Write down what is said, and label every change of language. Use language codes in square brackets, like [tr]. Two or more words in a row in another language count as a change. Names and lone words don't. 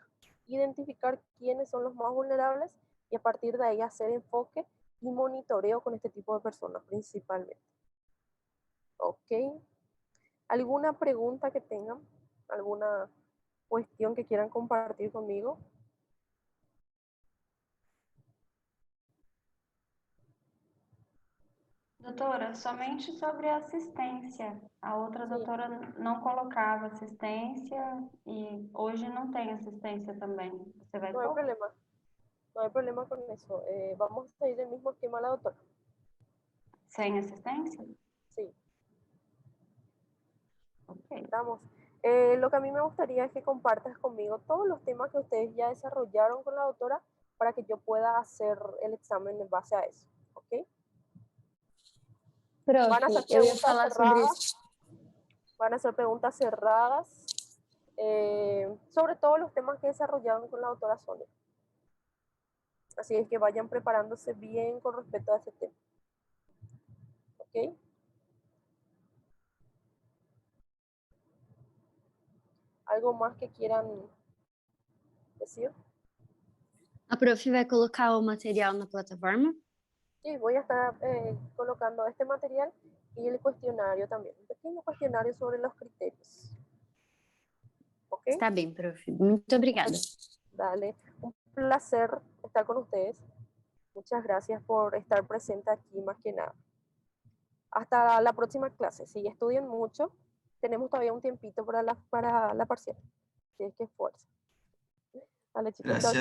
[es] Identificar quiénes son los más vulnerables y a partir de ahí hacer enfoque y monitoreo con este tipo de personas principalmente. ¿Ok? ¿Alguna pregunta que tengan? ¿Alguna cuestión que quieran compartir conmigo? [pt] Doutora, somente sobre a assistência. A outra doutora não colocava assistência e hoje não tem assistência também. Você vai [es] No hay problema. No hay problema con eso. Vamos a seguir el mismo esquema la doctora. [pt] Sem assistência? [es] Sí. Ok. Estamos. Lo que a mí me gustaría es que compartas conmigo todos los temas que ustedes ya desarrollaron con la doctora para que yo pueda hacer el examen en base a eso. ¿Ok? [pt] Prof, [es] Van a hacer [pt] eu ia [es] preguntas [pt] falar sobre [es] cerradas. [pt] isso. [es] Van a hacer preguntas cerradas sobre todos los temas que desarrollaron con la doctora Sonia. Así es que vayan preparándose bien con respecto a ese tema. ¿Ok? ¿Algo más que quieran decir? [pt] A prof vai colocar o material na plataforma? [es] Sí, voy a estar colocando este material y el cuestionario también. Un pequeño cuestionario sobre los criterios. ¿Ok? [pt] Está bem, prof. Muito obrigada. [es] Dale. Un placer estar con ustedes. Muchas gracias por estar presente aquí más que nada. Hasta la próxima clase. Si estudien mucho, tenemos todavía un tiempito para la parcial. Si es que esfuerzan. Dale, chicos. Chao, chao.